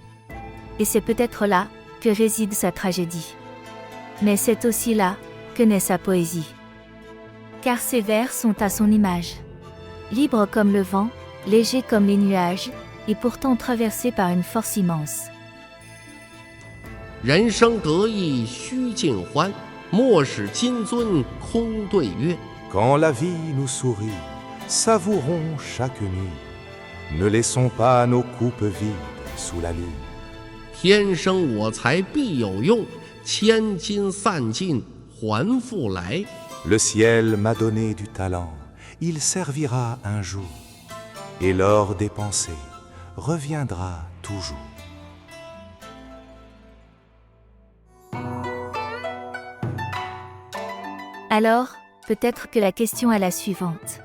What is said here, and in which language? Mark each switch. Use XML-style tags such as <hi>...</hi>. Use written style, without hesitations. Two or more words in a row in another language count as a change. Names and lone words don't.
<fr>Et c'est peut-être là que réside sa tragédie. Mais c'est aussi là que naît sa poésie. Car ses vers sont à son image. Libre comme le vent, léger comme les nuages, et pourtant traversé par une force immense.</fr> <zh>人生得意须尽欢，莫使金樽空对月。</zh> <fr>Quand la vie nous sourit, savourons chaque nuit. Ne laissons pas nos coupes vides sous la lune.</fr> <zh>天生我材必有用，千金散尽还复来。</zh> <fr>Le ciel m'a donné du talent, il servira un jour. Et l'or dépensé reviendra toujours. Alors, peut-être que la question est la suivante.</fr>